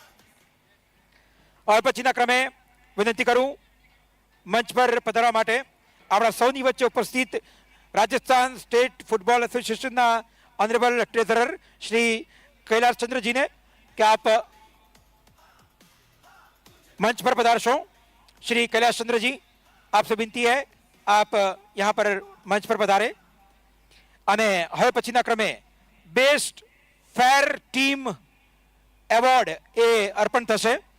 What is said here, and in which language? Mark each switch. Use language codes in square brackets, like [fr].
[gu] હવે પછીના ક્રમે વિનંતી કરું મંચ પર પધારવા માટે આપણા સૌની વચ્ચે ઉપસ્થિત રાજસ્થાન સ્ટેટ ફૂટબોલ એસોસિએશનના ઓનરેબલ ટ્રેઝરર શ્રી कैलाशचंद्रजीને કે આપ [hi] मंच पर [gu] पधारशो. [hi] श्री कैलाशचंद्र जी, आपसे विनती है आप यहाँ पर मंच पर पधारे. [gu] અને હવે પછીના ક્રમે બેસ્ટ ફેર ટીમ એવોર્ડ એ અર્પણ થશે.